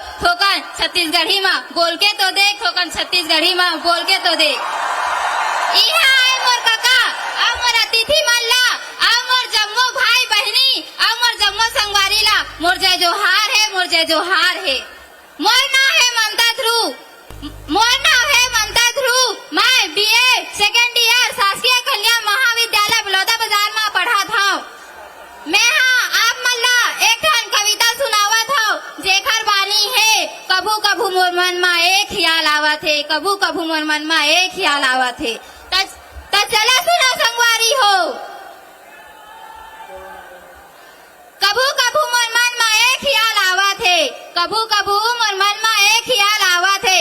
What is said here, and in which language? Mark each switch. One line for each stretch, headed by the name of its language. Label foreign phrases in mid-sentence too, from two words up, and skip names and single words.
Chhattisgarhi: ठोकन छत्तीसगढ़ी माँ बोल के तो देख, ठोकन छत्तीसगढ़ी माँ बोल के तो देख। इहा आए मोर काका और मोर अतिथि मल्ला और मोर जम्मू भाई बहनी और मोर जम्मू संगवारी ला मोर जय जोहार है, मोर जय जोहार है। मोर नाम है ममता ध्रुव, मोर नाम है ममता ध्रुव। मैं
English: BA second year
Chhattisgarhi: शासकीय कन्या महाविद्यालय बलौदा बाजार में पढ़ा था। मैं आप मल्ला एक ठन कविता सुनावा था जेखर बानी है कभू कभू मोर मन में एक ख्याल आवत है, कभू कभू मोर मन में एक ख्याल आवत है। त चला सुना संगवारी हो। कभू कभू मोर मन में एक ख्याल आवत है, कभू कभू मोर मन में एक ख्याल आवत है।